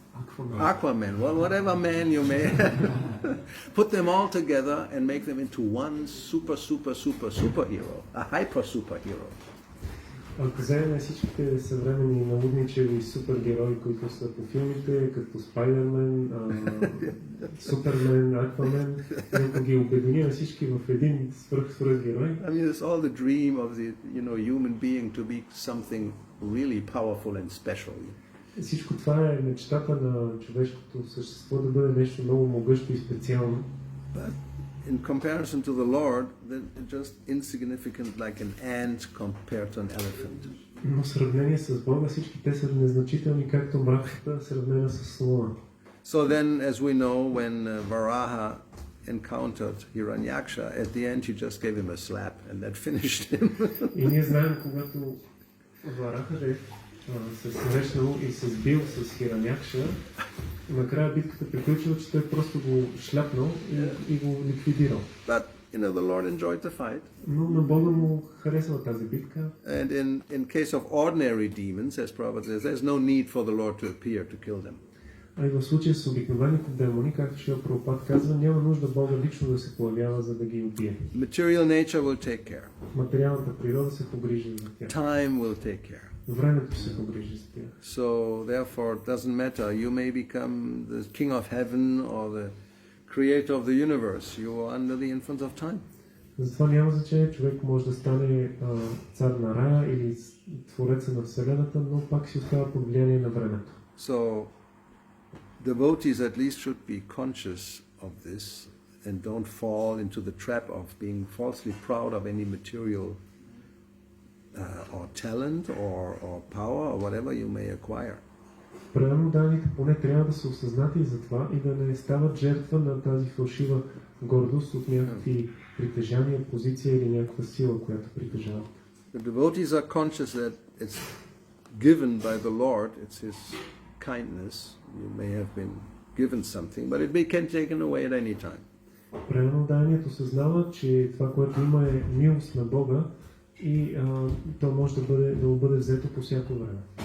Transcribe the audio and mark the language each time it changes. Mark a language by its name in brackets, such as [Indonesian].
[English] Aquaman, well, whatever man you may put them all together and make them into one superhero, a hyper superhero. [Bulgarian] Ако вземем всичките съвременни налудничеви и супергерои, които са по филмите, като Спайдермен, Супермен, Аквамен, и ако ги обединим всички в един свръхгерой. [English] I mean, it's all the dream of the human being to be something really powerful and special. [Bulgarian] Всичко това е мечтата на човешкото същество да бъде нещо много могъщо и специално. [English] But in comparison to the Lord, they're just insignificant, like an ant compared to an elephant. [Bulgarian] Но в сравнение с Бога всички те са незначителни, както мравката сравнена с слона. [English] So then, as we know, when Varaha encountered Hiranyaksha, at the end he just gave him a slap and that finished him. [Bulgarian] И ние знаем, когато Вараха се срещнал и се сбил с Хиранякша, накрая битката приключила, че той просто го шляпнал и го ликвидирал. [English] But the Lord enjoyed the fight. [Bulgarian] Но на Бога му харесва тази битка. [English] And in case of ordinary demons, as Prabhupada says, there's no need for the Lord to appear to kill them. [Bulgarian] А и в случая с обикновените демони, както Шрила Прабхупад казва, няма нужда Бога лично да се появява, за да ги убие. [English] Material nature will take care. [Bulgarian] Материалната природа се погрижи за тях. [English] Time will take care. [Bulgarian] Времето се погрижи за тях. [English] So therefore it doesn't matter. You may become the king of heaven or the creator of the universe. You are under the influence of time. [Bulgarian] Затова няма значение, човек може да стане цар на рая или твореца на Вселената, но пак си остава под влияние на времето. [English] So devotees at least should be conscious of this and don't fall into the trap of being falsely proud of any material or talent or power or whatever you may acquire. [Bulgarian] Преданните поне трябва да са осъзнати за това и да не стават жертва на тази фалшива гордост от някакви притежания, позиция или някаква сила, която притежават. [English] The devotees are conscious that it's given by the Lord, it's His kindness. You may have been given something, but it can be taken away at any time. [Bulgarian] Преданният осъзнава, че това, което има е милост на Бога и то може да бъде взето по всяко време.